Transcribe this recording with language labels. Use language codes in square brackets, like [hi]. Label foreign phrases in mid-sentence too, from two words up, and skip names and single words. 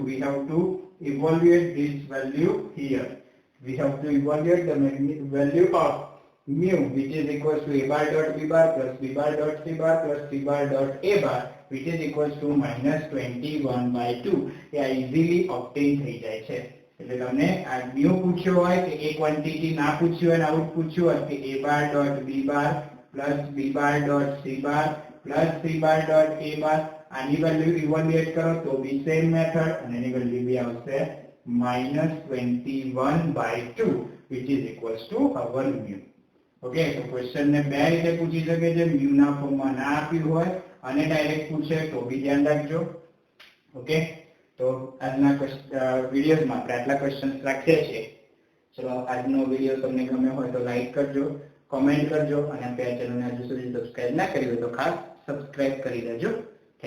[en] We have to evaluate this value here. We have to evaluate the value of mu, which is equals to A bar dot B bar plus B bar dot C bar plus C bar dot A bar, which is equals to minus 21 by 2. [gu] એ [en] easily obtain [gu] થઈ જાય છે. એટલે તમને આ mu પૂછ્યો હોય કે એક ક્વોન્ટિટી ના પૂછ્યો હોય, આઉટ પૂછ્યો હોય કે [en] A bar dot B bar plus B bar dot C bar plus C bar dot A bar, [gu] આની [en] value evaluate [gu] કરો તો બી [en] same method [gu] અને એની વેલ્યુ બી આવશે [en] minus 21 by 2, which is equals to our mu. Okay, so question [gu] ને બે રીતે પૂછી શકે છે, mu ના ફોર્મમાં ના આપ્યું હોય અને ડાયરેક્ટ પૂછે તો બી ધ્યાન રાખજો. ઓકે, તો આજના વિડિયોમાં આપણે આટલા ક્વેશ્ચન્સ રાખ્યા છે. ચલો આજનો વિડિયો તમને ગમ્યો હોય તો લાઈક કરજો, કોમેન્ટ કરજો અને આપણા ચેનલને હજુ સુધી સબસ્ક્રાઇબ ના કરી હોય તો ખાસ સબસ્ક્રાઇબ કરી દેજો.